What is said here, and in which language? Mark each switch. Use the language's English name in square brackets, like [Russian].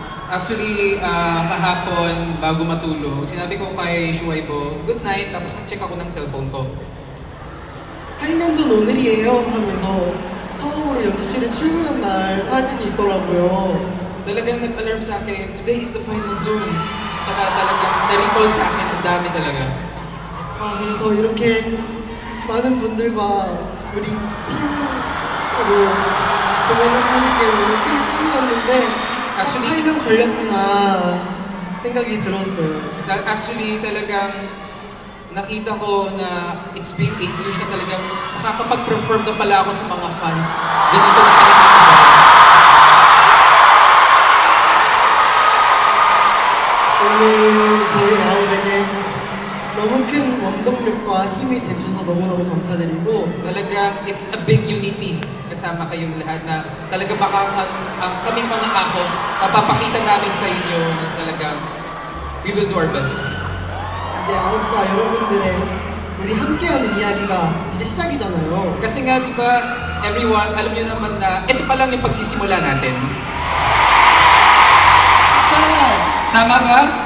[Filipino] Actually, kahapon, bago matulog, sinabi ko kay Shuaibo, [English] good night, [Filipino] tapos nag-check ako ng cellphone ko. [Korean] 8년 전 오늘이에요 하면서 처음으로 연습실에 출근한 날 사진이 있더라고요. [Filipino] Talagang nag-alarm sa akin, [English] today is the final zone. [Filipino] Tsaka talagang na-recall sa akin, ang dami talaga. [Korean] 그래서 이렇게 많은 분들과 우리 팀으로 공연을 하는 게 너무 큰 꿈이었는데 [English] Actually, [Korean] 8년 걸렸구나 생각이 들었어요. [Filipino] Actually, talagang nakita ko na [English] it's been 8 years [Filipino] na talagang makakapag-perform na pala ako sa mga fans. Ganito na pala ako. [Korean] 오늘 저희 아우에게 너무 큰 원동력과 힘이 되셔서 너무너무 감사드리고 [Filipino] Talagang [English] it's a big unity [Filipino] kasama kayong lahat na talagang baka ang kaming mga ako, mapapakita namin sa inyo na talagang [English] we will do our best. [Korean] 이제 아웃과 여러분들의 우리 함께하는 이야기가 이제 시작이잖아요. [Filipino] Kasi nga, di ba, [English] everyone, [Filipino] alam niyo naman na ito pa lang yung pagsisimula natin. [Korean] 자, [Filipino] Tama ba?